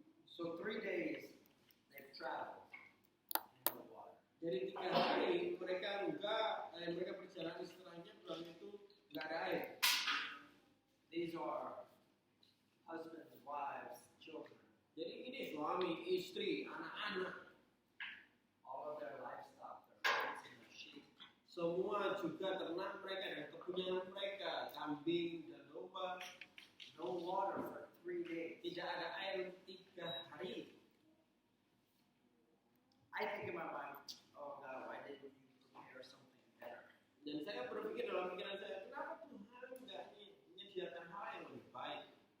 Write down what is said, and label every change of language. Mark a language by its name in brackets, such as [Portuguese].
[English] So 3 days they've traveled in the water. [Indonesian] Jadi 3 hari mereka berjalan, istilahnya pulang itu nggak ada air. [English] These are husbands, wives, children. [Indonesian] Jadi ini suami, istri, anak-anak, [English] All of their livestock, their goats and their sheep. [Indonesian] semua juga ternak mereka dan kepunyaan mereka, kambing dan domba. [English] No water for 3 days. [Indonesian] Tidak ada air 3 hari. [English] I think in my mind, oh God, why didn't you prepare something better? [Indonesian] Dan saya berpikir dalam pikiran saya, kenapa Tuhan nggak menyediakan hal yang lebih baik?